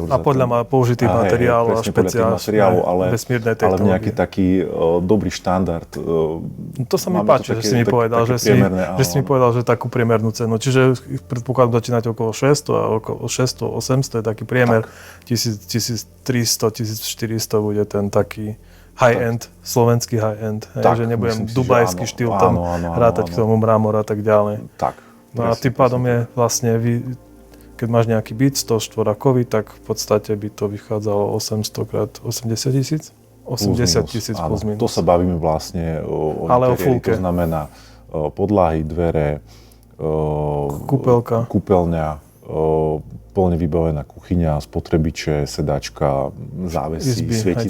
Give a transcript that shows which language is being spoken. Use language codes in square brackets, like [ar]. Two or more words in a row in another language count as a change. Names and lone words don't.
[sk] A podľa použitých materiálov a špeciálne vesmírnej technológie. Ale nejaký taký dobrý štandard. To sa mi páči, že si mi povedal, že si mi povedal, že takú priemernú cenu. Čiže predpokladám začínať okolo 600 a okolo 600-800 je taký priemer. 1300-1400 bude ten taký high-end, slovenský high-end. Že nebudem dubajský štýl tam rátať k tomu mramor a tak ďalej. No a tým pádom je vlastne keď máš nejaký byt 100 štvorakový, tak v podstate by to vychádzalo 800 krát 80 tisíc? 80 tisíc plus minus. To sa bavíme vlastne o interiéri, to znamená podlahy, dvere, kúpeľňa, plne vybavená kuchyňa, spotrebiče, sedačka, závesy, svietidlá.